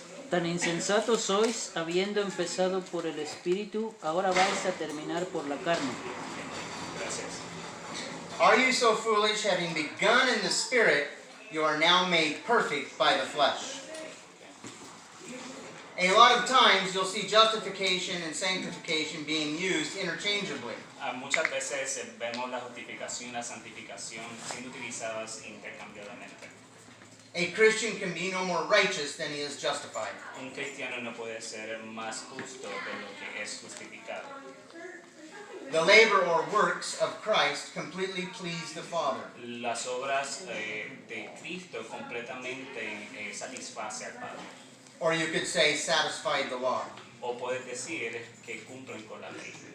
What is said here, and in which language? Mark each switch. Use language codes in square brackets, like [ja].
[es] Tan insensatos sois, habiendo empezado por el Espíritu, ahora vais a terminar por la carne. Gracias. [en] are you so foolish, having begun in the Spirit, you are now made perfect by the flesh? A lot of times you'll see justification and sanctification being used interchangeably. [es] Muchas veces vemos la justificación y la santificación siendo utilizadas intercambiadamente. [en] A Christian can be no more righteous than he is justified. [es] Un cristiano no puede ser más justo de lo que es justificado. [en] The labor or works of Christ completely please the Father. [es] Las obras de Cristo completamente satisface al Padre. [en] Or you could say satisfied the law. [es] O puedes decir que cumplen con la ley.